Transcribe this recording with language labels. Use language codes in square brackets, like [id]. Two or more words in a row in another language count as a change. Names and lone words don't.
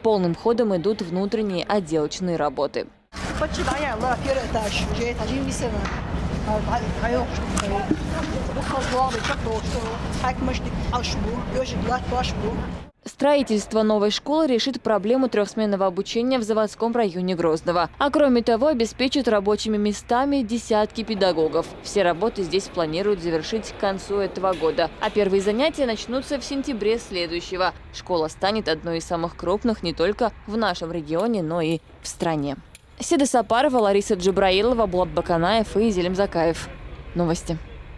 [ru] Полным ходом идут внутренние отделочные работы. Строительство новой школы решит проблему трехсменного обучения в заводском районе Грозного. А кроме того, обеспечит рабочими местами десятки педагогов. Все работы здесь планируют завершить к концу этого года. А первые занятия начнутся в сентябре следующего. Школа станет одной из самых крупных не только в нашем регионе, но и в стране. Седа Сапарова, Лариса Джабраилова, Булат Баканаев и Зелим Закаев. Новости.